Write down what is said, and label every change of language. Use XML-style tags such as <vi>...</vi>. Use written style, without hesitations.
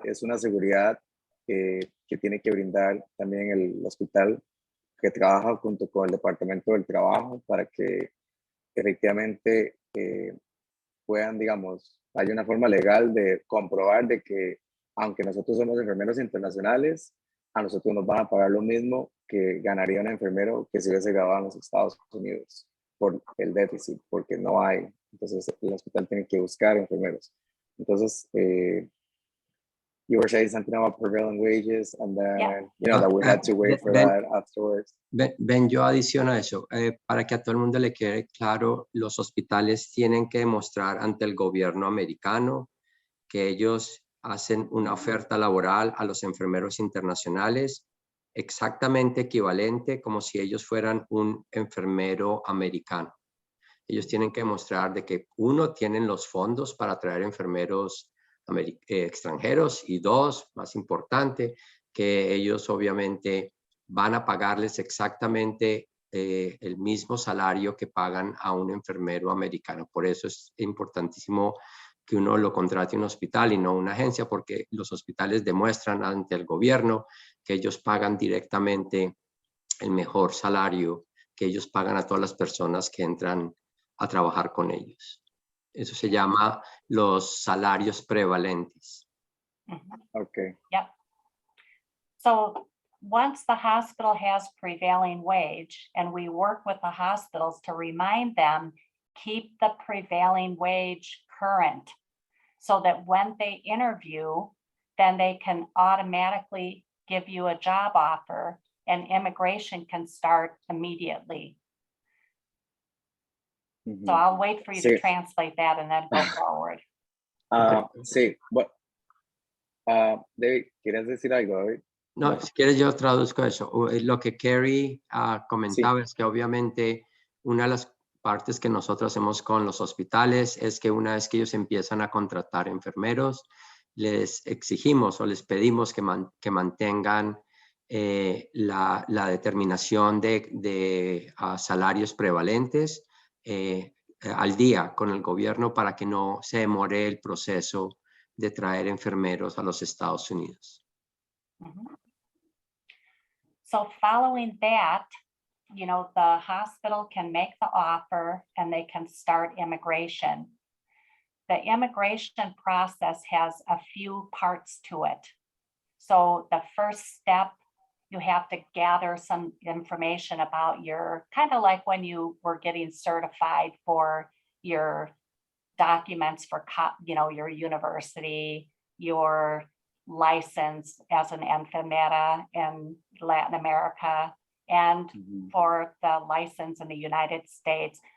<es>Es una seguridad que tiene que brindar también el hospital que trabaja junto con el Departamento del Trabajo para que efectivamente puedan, digamos, hay una forma legal de comprobar de que aunque nosotros somos enfermeros internacionales, a nosotros nos van a pagar lo mismo que ganaría un enfermero que se hubiese graduado en los Estados Unidos por el déficit, porque no hay. Entonces el hospital tiene que buscar enfermeros.</es> <en>Entonces, you were saying something about prevailing wages, and then, Yeah. you know, that we had to wait for that afterwards.</en> <es>Ben, yo adiciono a eso, para que a todo el mundo le quede claro, los hospitales tienen que demostrar ante el gobierno americano que ellos hacen una oferta laboral a los enfermeros internacionales exactamente equivalente como si ellos fueran un enfermero americano. Ellos tienen que demostrar de que uno, tienen los fondos para traer enfermeros extranjeros, y dos, más importante, que ellos obviamente van a pagarles exactamente el mismo salario que pagan a un enfermero americano. Por eso es importantísimo que uno lo contrate en un hospital y no una agencia, porque los hospitales demuestran ante el gobierno que ellos pagan directamente el mejor salario que ellos pagan a todas las personas que entran a trabajar con ellos. Eso se llama los salarios prevalentes.</es> <en>Okay. Yep. So once the hospital has prevailing wage, and we work with the hospitals to remind them, keep the prevailing wage current, so that when they interview, then they can automatically give you a job offer and immigration can start immediately. So I'll wait for you to translate that and then go forward.</en> <es>Sí, David, ¿quieres decir algo, David? No, si quieres yo traduzco eso. Lo que Carrie comentaba es que obviamente una de las partes que nosotros hacemos con los hospitales es que una vez que ellos empiezan a contratar enfermeros, les exigimos o les pedimos que mantengan la determinación de salarios prevalentes al día con el gobierno para que no se demore el proceso de traer enfermeros a los Estados Unidos. Mhm.</es> <en>So following that, you know, the hospital can make the offer and they can start immigration. The immigration process has a few parts to it. So the first step, you have to gather some information about your, kind of like when you were getting certified for your documents for, you know, your university, your license as an enfermera in Latin America, and for the license in the United States.</en>